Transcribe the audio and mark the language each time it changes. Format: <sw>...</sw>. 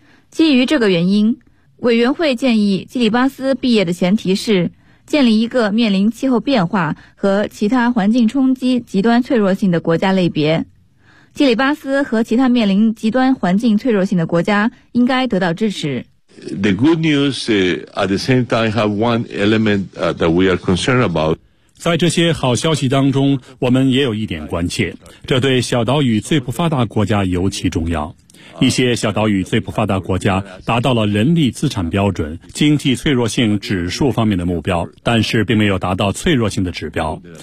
<zh>基于这个原因，委员会建议基里巴斯毕业的前提是建立一个面临气候变化和其他环境冲击极端脆弱性的国家类别。基里巴斯和其他面临极端环境脆弱性的国家应该得到支持。</zh> <en>The good news, at the same time, have one element that we are concerned about.</en> <zh>在这些好消息当中，我们也有一点关切，这对小岛屿最不发达国家尤其重要。一些小岛屿最不发达国家达到了人力资产标准、经济脆弱性指数方面的目标，但是并没有达到脆弱性的指标。</zh>